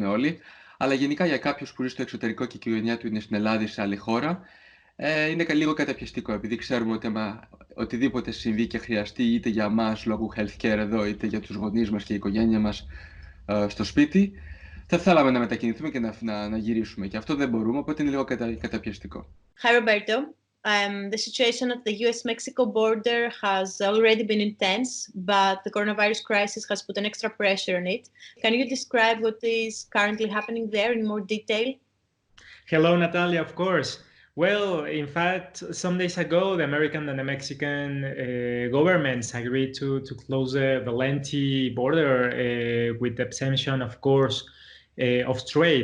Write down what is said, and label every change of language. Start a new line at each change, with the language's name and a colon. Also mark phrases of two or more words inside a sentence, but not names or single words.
Greek: Αλλά γενικά για κάποιους που ζει στο εξωτερικό και η οικογένειά του είναι στην Ελλάδα ή σε άλλη χώρα, Είναι λίγο καταπιεστικό, επειδή ξέρουμε ότι οτιδήποτε συμβεί και χρειαστεί, είτε για μας λόγω healthcare εδώ, είτε για τους γονείς μας και η οικογένεια μας στο σπίτι, θα θέλαμε να μετακινηθούμε και να γυρίσουμε. Και αυτό δεν μπορούμε, οπότε είναι λίγο καταπιεστικό.
English: Hi, Roberto. The situation at the US-Mexico border has already been intense, but the coronavirus crisis has put an extra pressure on it. Can you describe what is currently happening there in more detail? Hello, Natalia, of course. Well, in fact, some days ago, the American and the Mexican governments agreed to close the Valenti border with the exemption, of course, of trade.